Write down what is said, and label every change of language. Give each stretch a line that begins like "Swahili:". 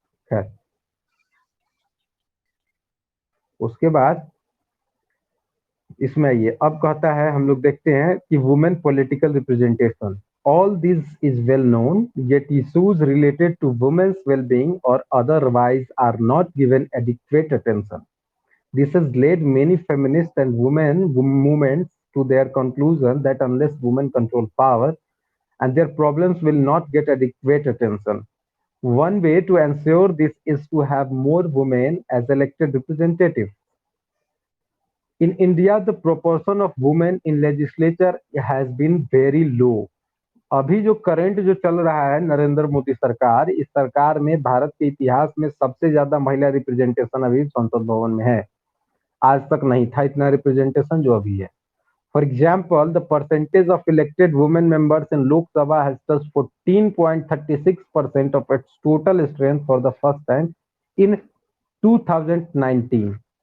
Hindi: खैर, उसके बाद इसमें आइए, अब कहता है, हम लोग देखते हैं कि
English: Women political representation, all this is well known, yet issues related to women's well-being or otherwise are not given adequate attention. This has led many feminists and women movements to their conclusion that unless women control power, and their problems will not get adequate attention. One way to ensure this is to have more women as elected representatives. In India, the proportion of women in legislature has been very low.
Hindi: अभी जो current जो चल रहा है नरेंद्र मोदी सरकार, इस सरकार में भारत के इतिहास में सबसे ज्यादा महिला रिप्रेजेंटेशन अभी संसद भवन में है। आज तक नहीं था इतना रिप्रेजेंटेशन जो अभी है।
English: For example, the percentage of elected women members in Lok Sabha has touch 14.36% of its total strength for the first time in 2019।